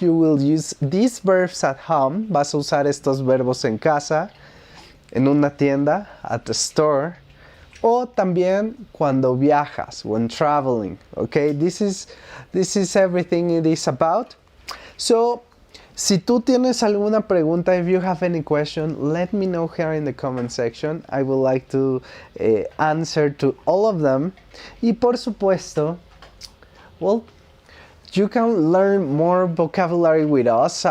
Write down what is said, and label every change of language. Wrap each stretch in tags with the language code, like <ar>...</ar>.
<en>You will use these verbs at home.</en> <es>Vas a usar estos verbos en casa, en una tienda,</es> <en>at the store.</en> <es>O también cuando viajas,</es> <en>when traveling, okay? This is everything it is about. So,</en> <es>si tú tienes alguna pregunta,</es> <en>if you have any question, let me know here in the comment section. I would like to answer to all of them.</en> <es>Y por supuesto,</es> <en>well, you can learn more vocabulary with us.</en>